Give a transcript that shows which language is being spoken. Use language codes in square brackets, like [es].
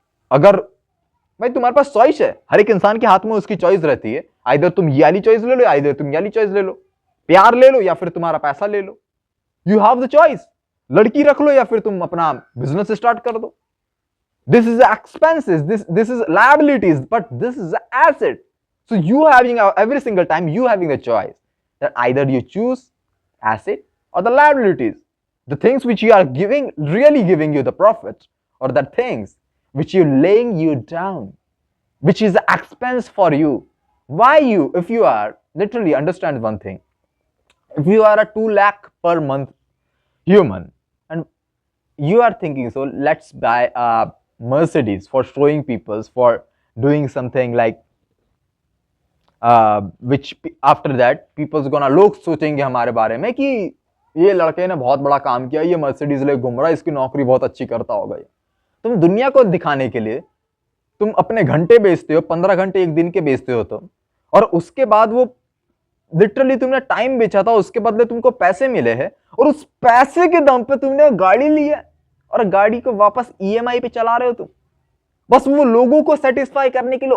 [hi] अगर भाई तुम्हारे पास चॉइस है, हर एक इंसान के हाथ में उसकी चॉइस रहती है, आइदर तुम ये वाली चॉइस ले लो, आइदर तुम ये वाली चॉइस ले लो, प्यार ले लो या फिर तुम्हारा पैसा ले लो। [en] You have the choice. [hi] लड़की रख लो या फिर तुम अपना बिजनेस स्टार्ट कर दो। [en] This is expenses, this is liabilities, but this is asset. So you having every single time you having a choice that either you choose asset or the liabilities, the things which you are giving, really giving you the profit, or the things which you laying you down, which is the expense for you. Why you, if you are literally, understand one thing, if you are a 2 lakh per month human and you are thinking, so let's buy a Mercedes for showing peoples, for doing something like which after that people's gonna, [hi] लोग सोचेंगे हमारे बारे में कि ये लड़के ने बहुत बड़ा काम किया, ये मर्सिडीज ले घूम रहा है, इसकी नौकरी बहुत अच्छी करता होगा। तुम दुनिया को दिखाने के लिए तुम अपने घंटे बेचते हो, 15 घंटे एक दिन के बेचते हो तुम, और उसके बाद वो लिटरली तुमने टाइम बेचा था, उसके बदले तुमको पैसे मिले हैं, और उस पैसे के दम पे तुमने गाड़ी ली है और गाड़ी को वापस ईएमआई पे चला रहे हो तुम, बस वो लोगों को सेटिस्फाई करने के लिए।